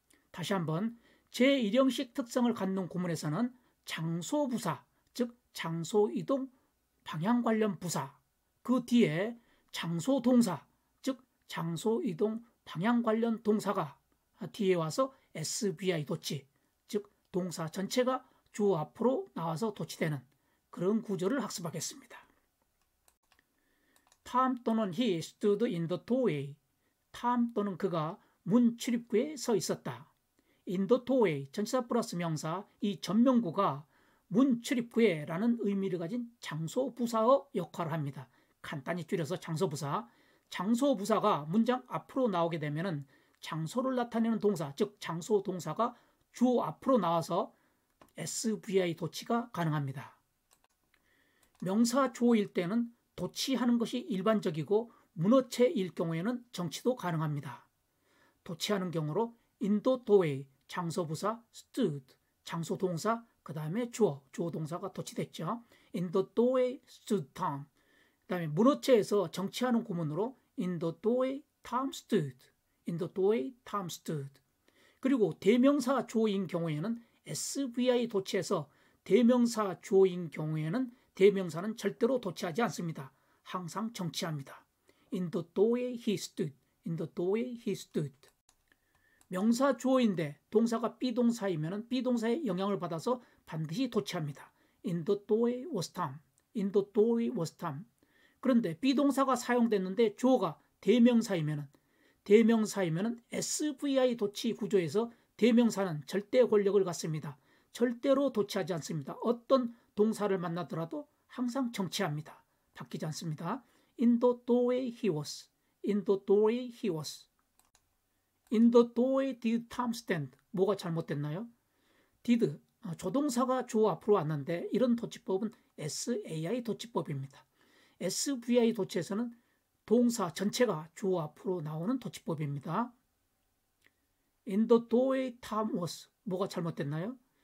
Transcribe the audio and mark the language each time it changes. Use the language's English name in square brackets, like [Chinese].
[Korean] 다시 한번 제1형식 특성을 갖는 구문에서는 장소 부사, 즉 장소 이동 방향 관련 부사, 그 뒤에 장소 동사, 즉 장소 이동 방향 관련 동사가 뒤에 와서 SVI 도치, 즉 동사 전체가 주어 앞으로 나와서 도치되는 그런 구조를 학습하겠습니다. [English] Tom [Korean] 또는 [English] he stood in the doorway. [Korean] Tom 또는 그가 문 출입구에 서 있었다. [English] In the doorway, [Korean] 전치사 플러스 명사, 이 전명구가 문 출입구에 라는 의미를 가진 장소 부사의 역할을 합니다. 간단히 줄여서 장소 부사. 장소 부사가 문장 앞으로 나오게 되면 장소를 나타내는 동사, 즉 장소 동사가 주어 앞으로 나와서 SVI 도치가 가능합니다. 명사 주어일 때는 도치하는 것이 일반적이고 문어체일 경우에는 정치도 가능합니다. 도치하는 경우로 [English] in the doorway, [Korean] 장소 부사 stood, 장소 동사, 그 다음에 주어 동사가 도치됐죠. [English] In the doorway stood Tom. [Korean] 그 다음에 문어체에서 정치하는 구문으로 [English] in the doorway Tom stood. In the doorway Tom stood. [Korean] 그리고 대명사 주어인 경우에는 SVI 도치해서 대명사 주어인 경우에는 대명사는 절대로 도치하지 않습니다. 항상 정치합니다. [English] In the doorway he stood. In the doorway he stood. [Korean] 명사 주어인데 동사가 비동사이면 비동사의 영향을 받아서 반드시 도치합니다. [English] In the doorway was Tom. In the doorway was Tom. [Korean] 그런데 비동사가 사용됐는데 주어가 대명사이면 SVI 도치 구조에서 대명사는 절대 권력을 갖습니다. 절대로 도치하지 않습니다. 어떤 동사를 만나더라도 항상 정치합니다. 바뀌지 않습니다. [English] In the doorway he was. In the doorway he was. In the doorway did Tom stand. [Korean] 뭐가 잘못됐나요? did, 조동사가 주어 앞으로 왔는데 이런 도치법은 SAI 도치법입니다. SVI 도치에서는 동사 전체가 주어 앞으로 나오는 도치법입니다. [English] In the doorway Tom was. [Korean] 뭐가 잘못됐나요?